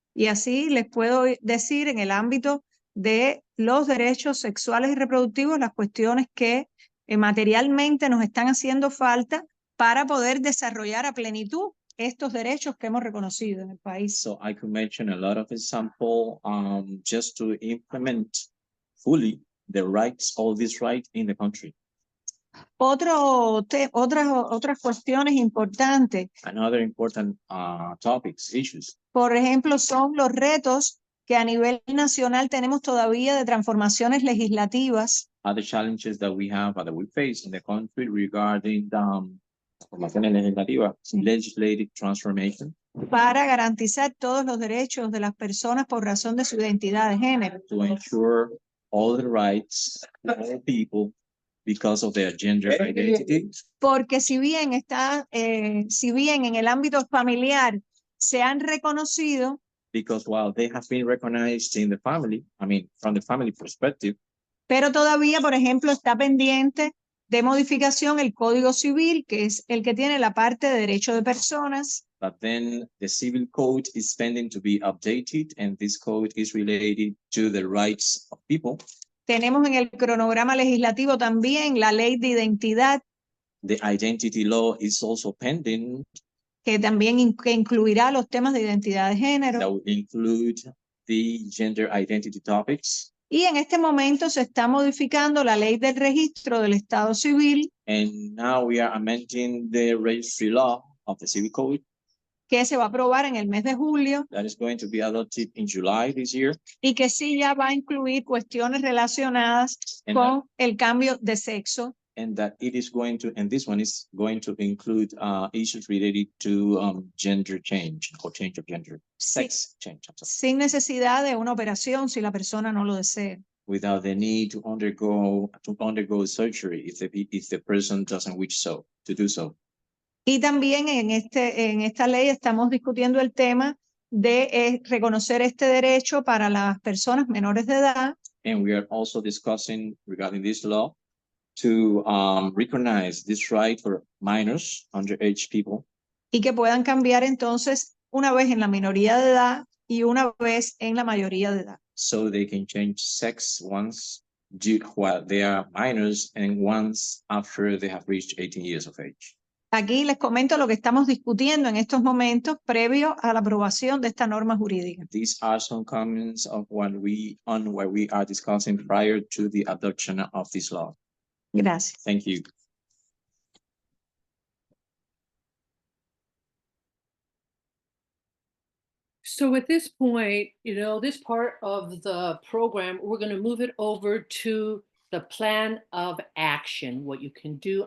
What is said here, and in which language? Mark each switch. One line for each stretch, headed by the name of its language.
Spanish: Y así les puedo decir en el ámbito de los derechos sexuales y reproductivos, las cuestiones que materialmente nos están haciendo falta para poder desarrollar a plenitud estos derechos que hemos reconocido en el país.
English: So I could mention a lot of example just to implement fully the rights, all these rights in the country.
Spanish: Otras cuestiones importantes,
English: Another important topics, issues,
Spanish: por ejemplo, son los retos que a nivel nacional tenemos todavía de transformaciones legislativas
English: other challenges that we have, that we face in the country regarding
Spanish: transformaciones legislativas,
English: legislative transformation,
Spanish: para garantizar todos los derechos de las personas por razón de su identidad de género.
English: to ensure all the rights of all people because of their gender identity.
Spanish: Porque si bien en el ámbito familiar se han reconocido,
English: Because while they have been recognized in the family, I mean, from the family perspective,
Spanish: pero todavía, por ejemplo, está pendiente de modificación el Código Civil, que es el que tiene la parte de derecho de personas,
English: but then the civil code is pending to be updated, and this code is related to the rights of people.
Spanish: tenemos en el cronograma legislativo también la ley de identidad,
English: The identity law is also pending,
Spanish: que también que incluirá los temas de identidad de
English: that
Spanish: género.
English: will include the gender identity topics.
Spanish: Y en este momento se está modificando la ley del registro del Estado Civil,
English: And now we are amending the registry law of the civil code
Spanish: que se va a aprobar en el mes de julio
English: that is going to be adopted in July this year.
Spanish: y que sí ya va a incluir cuestiones relacionadas
English: And,
Spanish: con el cambio de sexo.
English: and that it is going to, and this one is going to include issues related to gender change or change of gender, sex change, I'm sorry,
Spanish: Sin necesidad de una operación si la persona no lo desea.
English: without the need to undergo surgery if the person doesn't wish to do so.
Spanish: Y también en esta ley estamos discutiendo el tema de reconocer este derecho para las personas menores de edad
English: And we are also discussing regarding this law to recognize this right for minors, underage people,
Spanish: y que puedan cambiar entonces una vez en la minoría de edad y una vez en la mayoría de edad.
English: so they can change sex once while they are minors and once after they have reached 18 years of age.
Spanish: Aquí les comento lo que estamos discutiendo en estos momentos previo a la aprobación de esta norma jurídica.
English: These are some comments of what we are discussing prior to the adoption of this law.
Spanish: Gracias.
English: Thank you. So at this point, this part of the program, we're going to move it over to the plan of action, what you can do.